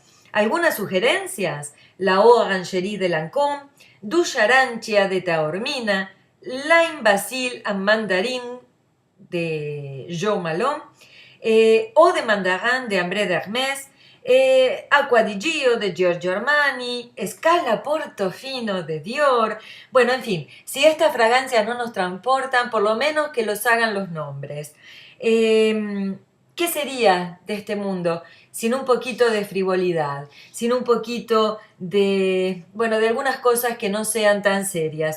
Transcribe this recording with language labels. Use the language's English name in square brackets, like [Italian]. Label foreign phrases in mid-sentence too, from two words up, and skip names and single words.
[Spanish] ¿Algunas sugerencias? La Orangerie de Lancôme, Douche Arancia de Taormina, Lime Basil and Mandarin de Jo Malone, Eau de Mandarin de Ambré d'Hermès, Acqua di Gio de Giorgio Armani, Scala Portofino de Dior. Bueno, en fin, si estas fragancias no nos transportan, por lo menos que los hagan los nombres. ¿Qué sería de este mundo sin un poquito de frivolidad, sin un poquito de, bueno, de algunas cosas que no sean tan serias?